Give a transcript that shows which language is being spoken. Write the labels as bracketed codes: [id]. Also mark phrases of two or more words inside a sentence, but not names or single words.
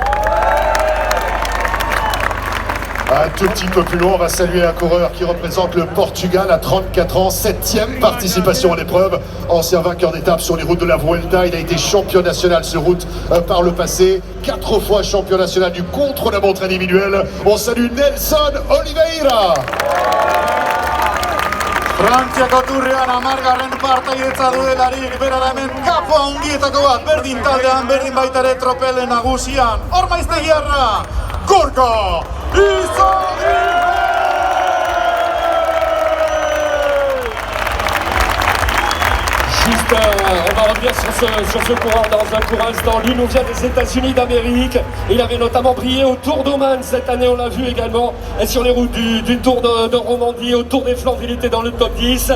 [fr] Un tout petit peu plus loin, on va saluer un coureur qui représente le Portugal à 34 ans, 7e participation à l'épreuve, ancien vainqueur d'étape sur les routes de la Vuelta. Il a été champion national sur route par le passé, 4 fois champion national du contre-la-montre individuel. On salue Nelson Oliveira. [eu] Frantziako Tourrean amargarren partaidetza duelarik, bera da hemen kapo handietako bat, berdin taldean, berdin baita ere tropelen nagusian, Ormaiztegiarra, Gorka Izagirre! [fr] Juste, on va revenir sur ce coureur dans un court instant. Lui nous vient des États-Unis d'Amérique. Il avait notamment brillé au Tour d'Oman cette année, on l'a vu également sur les routes du Tour de Romandie, au Tour des Flandres, il était dans le top 10.